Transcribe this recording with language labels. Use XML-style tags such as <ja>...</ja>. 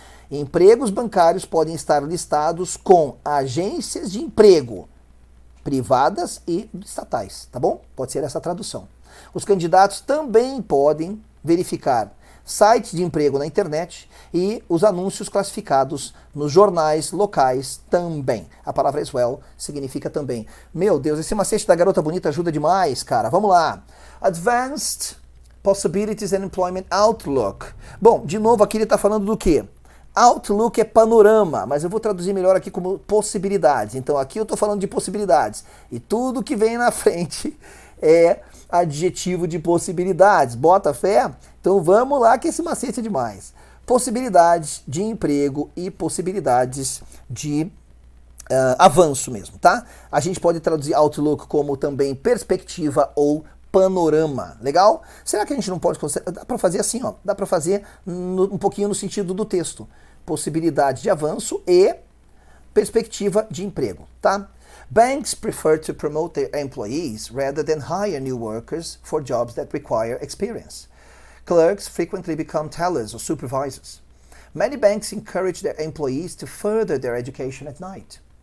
<pt>Empregos bancários podem estar listados com agências de emprego privadas e estatais, tá bom? Pode ser essa tradução. Os candidatos também podem verificar sites de emprego na internet e os anúncios classificados nos jornais locais também. A palavra as well significa também. Meu Deus, esse macete da garota bonita ajuda demais, cara. Vamos lá.</pt> <en>Advanced Possibilities and Employment Outlook.</en> <pt>Bom, de novo aqui ele está falando do quê? Outlook é panorama, mas eu vou traduzir melhor aqui como possibilidades. Então aqui eu estou falando de possibilidades. E tudo que vem na frente é adjetivo de possibilidades. Bota fé? Então vamos lá que esse macete é demais. Possibilidades de emprego e possibilidades de avanço mesmo, tá? A gente pode traduzir Outlook como também perspectiva ou panorama. Legal? Será que a gente não pode... Dá para fazer assim, ó. Dá para fazer um pouquinho no sentido do texto. Possibilidade de avanço e perspectiva de emprego, tá?</pt> <en>Banks prefer to promote their employees rather than hire new workers for jobs that require experience. Clerks frequently become tellers or supervisors. Many banks encourage their employees to further their education at night.</en>